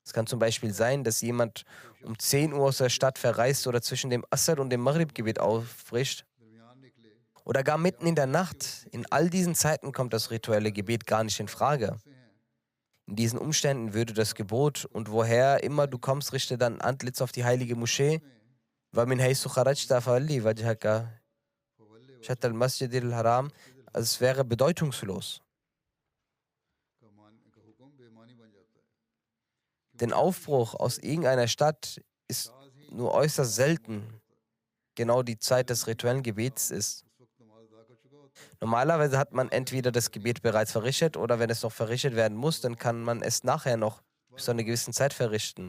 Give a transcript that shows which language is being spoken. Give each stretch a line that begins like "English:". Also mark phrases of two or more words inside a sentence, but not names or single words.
German: Es kann zum Beispiel sein, dass jemand um 10 Uhr aus der Stadt verreist oder zwischen dem Asr und dem Maghrib-Gebet aufbricht oder gar mitten in der Nacht. In all diesen Zeiten kommt das rituelle Gebet gar nicht in Frage. In diesen Umständen würde das Gebot und woher immer du kommst, richte dein Antlitz auf die heilige Moschee.
Arabic: وَمِنْ حَيْثُ خَرَجْتَ فَوَلِّ وَجْهَكَ شَطْرَ الْمَسْجِدِ الْحَرَامِ.
German: Also es wäre bedeutungslos. Den Aufbruch aus irgendeiner Stadt ist nur äußerst selten genau die Zeit des rituellen Gebets ist. Normalerweise hat man entweder das Gebet bereits verrichtet oder wenn es noch verrichtet werden muss, dann kann man es nachher noch bis zu einer gewissen Zeit verrichten.